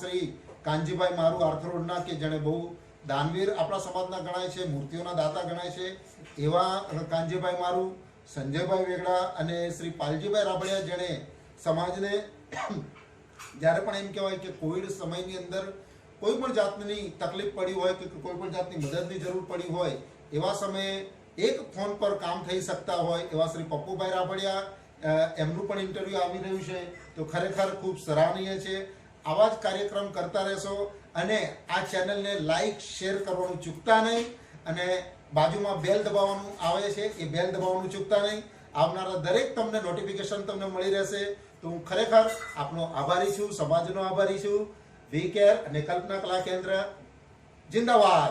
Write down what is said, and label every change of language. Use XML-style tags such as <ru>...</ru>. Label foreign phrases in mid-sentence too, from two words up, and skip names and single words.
<gu>શ્રી કાનજીભાઈ મારું આર્થરોડના કે જેણે બહુ દાનવીર આપણા સમાજના ગણાય છે, મૂર્તિઓના દાતા ગણાય છે એવા કાનજીભાઈ મારું, સંજયભાઈ વેગડા અને શ્રી પાલજીભાઈ રાબડિયા જેણે સમાજને જ્યારે પણ એમ કહેવાય કે કોવિડ સમયની અંદર કોઈ પણ જાતની તકલીફ પડી હોય કે કોઈ પણ જાતની મદદની જરૂર પડી હોય એવા સમયે એક ફોન પર કામ થઈ શકતા હોય એવા શ્રી પપ્પુભાઈ રાબડિયા એમનું પણ ઇન્ટરવ્યુ આવી રહ્યું છે તો ખરેખર ખૂબ સરાહનીય છે। આવા જ કાર્યક્રમ કરતા રહેશો અને આ ચેનલને</gu> <en>like share</en> <gu>કરવાનું ચૂકતા નહીં અને બાજુમાં બેલ દબાવવાનું આવે છે એ બેલ દબાવવાનું ચૂકતા નહીં। આવનારા દરેક તમને નોટિફિકેશન તમને મળી રહેશે। તો હું ખરેખર આપનો આભારી છું, સમાજનો આભારી છું। वीकेर અને કલ્પના કલા કેન્દ્ર जिंदाबाद।</gu>